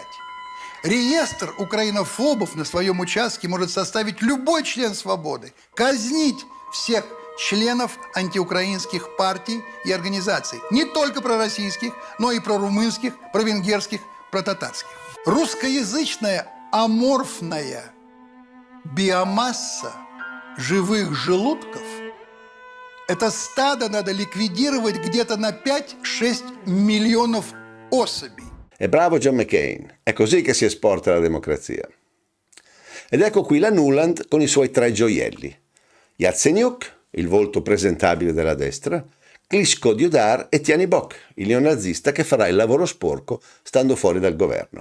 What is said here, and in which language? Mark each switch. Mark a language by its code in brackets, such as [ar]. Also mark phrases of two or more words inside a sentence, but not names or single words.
[ru] Реестр украинофобов на своем участке может составить любой член «Свободы», казнить всех членов антиукраинских партий и организаций, не только пророссийских, но и прорумынских, провенгерских, протатарских. Русскоязычная аморфная биомасса живых желудков – это стадо надо ликвидировать где-то на 5-6 миллионов особей. [it] E bravo John McCain, è così che si esporta la democrazia. Ed ecco qui la Nuland con i suoi 3 gioielli. Yatsenyuk, il volto presentabile della destra, Klitschko di Udar e Tyanibok, il neonazista che farà il lavoro sporco stando fuori dal governo.